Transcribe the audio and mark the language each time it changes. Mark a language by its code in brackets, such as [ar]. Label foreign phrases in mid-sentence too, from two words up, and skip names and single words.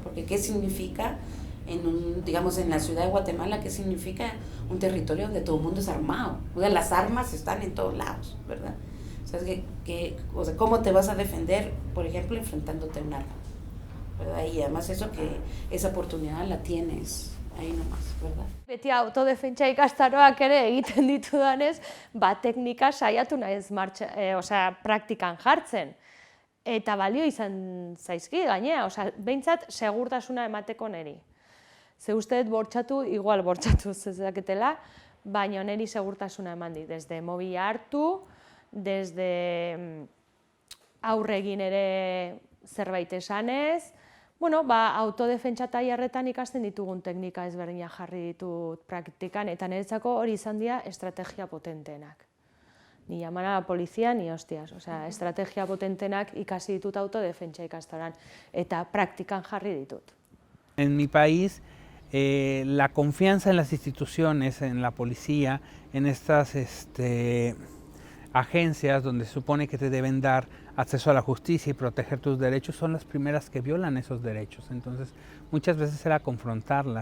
[es] Porque ¿qué significa digamos en la ciudad de Guatemala, qué significa un territorio donde todo el mundo es armado? O sea, las armas están en todos lados, ¿verdad? O sea, o sea, ¿cómo te vas a defender, por ejemplo, enfrentándote a un arma? ¿Verdad? Y además esa oportunidad la tienes ahí nomás, ¿verdad? [eu] Beti autodefentsa ikastaroak ere egiten ditudanez, teknika saiatu naiz praktikan jartzen. Eta balio izan zaizki gainea, behintzat segurtasuna emateko neri. Ze uste dut bortxatu, igual bortxatu zezaketela, baina neri segurtasuna eman dit. Desde mobila hartu, desde aurregin ere zerbait esanez, autodefentsa tailerretan ikasten ditugun teknika ezberdinak jarri ditut praktikan, eta niretzako hori izan dira estrategia potenteenak. [es] Ni llaman a la policía ni hostias, [eu] estrategia potentenak ikasi ditut autodefentsa ikastaroan, eta praktikan jarri ditut. [es] En mi país, la confianza en las instituciones, en la policía, en estas agencias donde se supone que te deben dar acceso a la justicia y proteger tus derechos, son las primeras que violan esos derechos. Entonces, muchas veces era confrontarlas.